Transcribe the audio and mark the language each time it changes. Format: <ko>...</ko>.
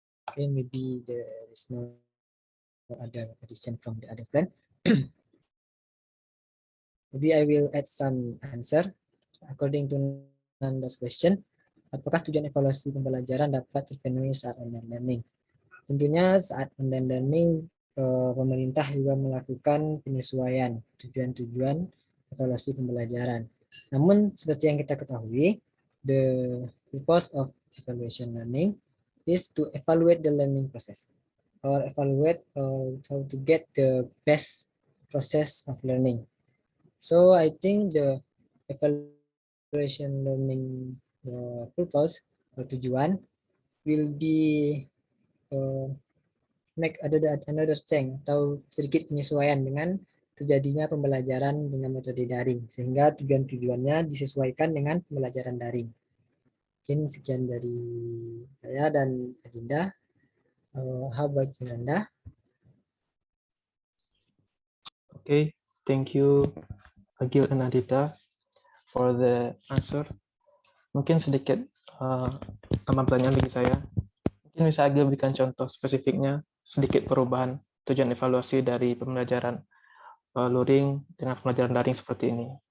<en>Okay, maybe there is no other addition from the other friend. Maybe I will add some answer according to Nanda's question.</en> <id>Apakah tujuan evaluasi pembelajaran dapat terpenuhi saat online learning? Tentunya saat online learning, pemerintah juga melakukan penyesuaian tujuan-tujuan evaluasi pembelajaran. Namun seperti yang kita ketahui,</id> <en>the purpose of evaluation learning is to evaluate the learning process or evaluate how to get the best process of learning. So I think the evaluation learning purpose or</en> <id>tujuan</id> <en>will be make another change</en> <id>atau sedikit penyesuaian dengan terjadinya pembelajaran dengan metode daring, sehingga tujuan-tujuannya disesuaikan dengan pembelajaran daring. Mungkin sekian dari saya dan Adinda.</id> <en>How about you, Nanda? Okay, thank you Agil and Adita for the answer.</en> <id>Mungkin sedikit tambah pertanyaan bagi saya. Mungkin bisa Agil berikan contoh spesifiknya sedikit perubahan tujuan evaluasi dari pembelajaran luring dengan pembelajaran daring seperti ini.</id>